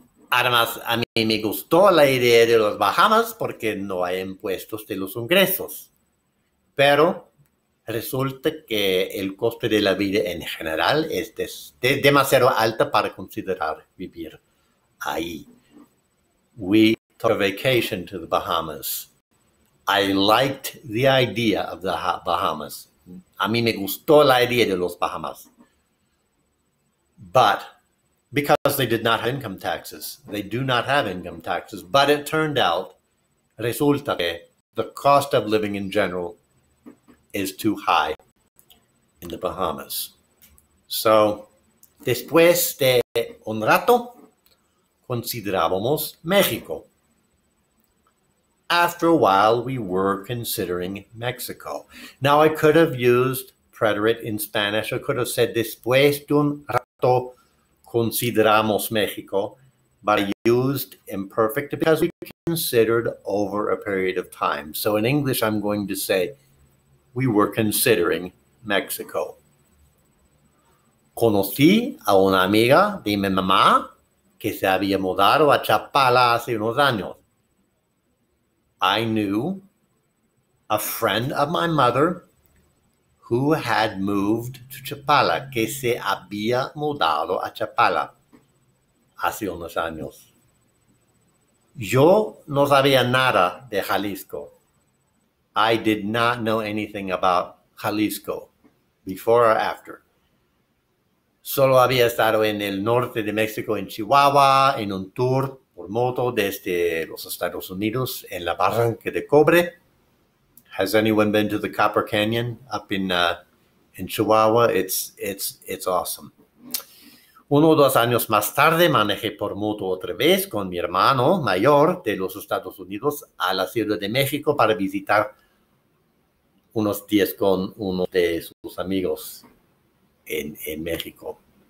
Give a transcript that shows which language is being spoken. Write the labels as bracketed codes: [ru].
[es] Además, a mí me gustó la idea de los Bahamas porque no hay impuestos de los ingresos. Pero resulta que el coste de la vida en general es demasiado alto para considerar vivir ahí. [en] We took a vacation to the Bahamas. I liked the idea of the Bahamas. [es] A mí me gustó la idea de los Bahamas. [en] But because they did not have income taxes, they do not have income taxes. But it turned out, [es] resulta que [en] the cost of living in general is too high in the Bahamas. [es] So, después de un rato, considerábamos México. [en] After a while, we were considering Mexico. Now, I could have used preterite in Spanish. I could have said, [es] después de un rato, consideramos Mexico, [en] but I used imperfect because we considered over a period of time. So in English, I'm going to say, we were considering Mexico. [es] Conocí a una amiga de mi mamá que se había mudado a Chapala hace unos años. [en] I knew a friend of my mother who had moved to Chapala, [es] que se había mudado a Chapala hace unos años. Yo no sabía nada de Jalisco. [en] I did not know anything about Jalisco before or after. [es] Solo había estado en el norte de México, en Chihuahua, en un tour por moto desde los Estados Unidos, en la Barranca de Cobre. [en] Has anyone been to the Copper Canyon up in Chihuahua? It's awesome. [es] 1 o 2 años más tarde manejé por moto otra vez con mi hermano mayor de los Estados Unidos a la Ciudad de México para visitar unos días con uno de sus amigos en México.